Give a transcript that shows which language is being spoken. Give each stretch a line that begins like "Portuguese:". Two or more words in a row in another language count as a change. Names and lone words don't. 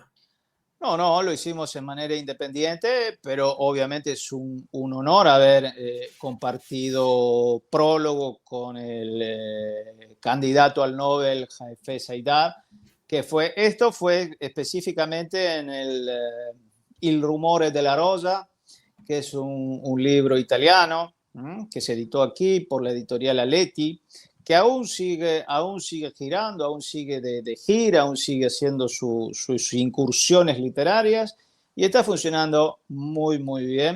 Spanish: No, lo hicimos en manera independiente, pero obviamente es un honor haber compartido prólogo con el candidato al Nobel, Hafez Haidar, Esto fue específicamente en Il rumore della rosa, que es un libro italiano que se editó aquí por la editorial Aletti, que aún sigue girando, aún sigue de gira, aún sigue haciendo sus incursiones literarias y está funcionando muy, muy bien.